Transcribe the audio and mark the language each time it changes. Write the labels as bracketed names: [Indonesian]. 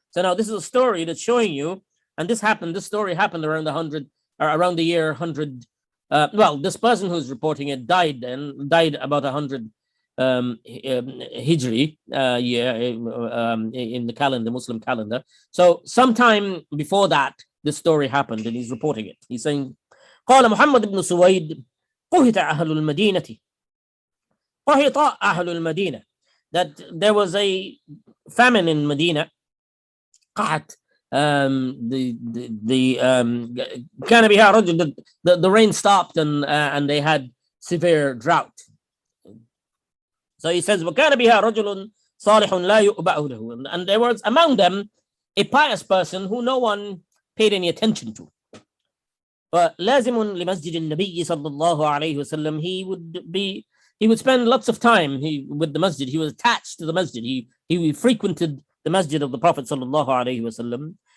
[English] So now this is a story that's showing you, and this story happened around around the year 100. This person who's reporting it died about 100 Hijri in the calendar, Muslim calendar. So sometime before that, this story happened, and he's reporting it. He's saying, [Arabic] قال محمد بن سويد قهط أهل المدينة. قهط أهل المدينة. [English] That there was a famine in Medina. [Arabic] قحط. كان بها رجل. [English] The rain stopped, and they had severe drought. So he says, [Arabic] وكان بها رجل صالح لا يؤبأ له. [English] And there was among them a pious person who no one paid any attention to. [Arabic] But لازم لمسجد النبي صلى الله عليه وسلم. [English] He would spend lots of time with the masjid. He was attached to the masjid. He frequented the masjid of the Prophet صلى الله عليه وسلم.